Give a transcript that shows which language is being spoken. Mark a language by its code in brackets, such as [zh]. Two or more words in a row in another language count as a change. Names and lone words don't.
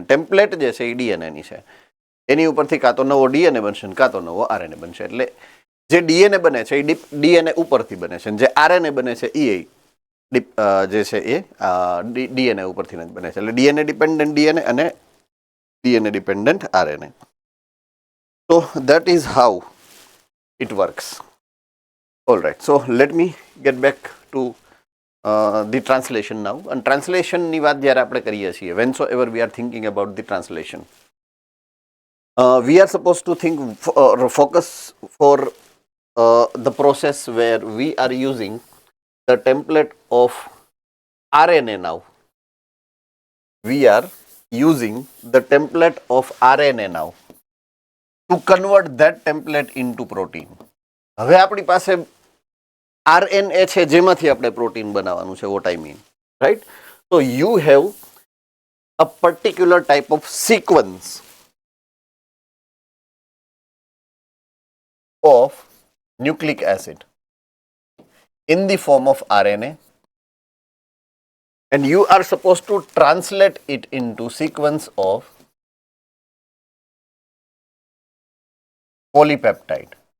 [gu] ટેમ્પલેટ જે છે એ ડીએનએની છે, એની ઉપરથી કાં તો નવો ડીએનએ બનશે ને કાં તો નવો આરએનએ બનશે. એટલે જે ડીએનએ બને છે એ ડીએનએ ઉપરથી બને છે, જે આરએનએ બને છે એ જે છે એ ડીએનએ ઉપરથી જ બને છે. [en] એટલે DNA dependent DNA અને DNA dependent RNA. તો that is how it works. All right, so let me get back to the translation now. And translation [gu] ની વાત જ્યારે આપણે કરીએ છીએ, [en] whensoever we are thinking about the translation, we are supposed to think focus for the process where we are using the template of RNA now. We are using the template of RNA now to convert that template into protein. [gu] હવે આપણી પાસે આરએનએ છે જેમાંથી આપણે પ્રોટીન બનાવવાનું છે, [en] what I mean, right? So you have a particular type of sequence of nucleic acid in the form of RNA, and you are supposed to translate it into sequence of polypeptide.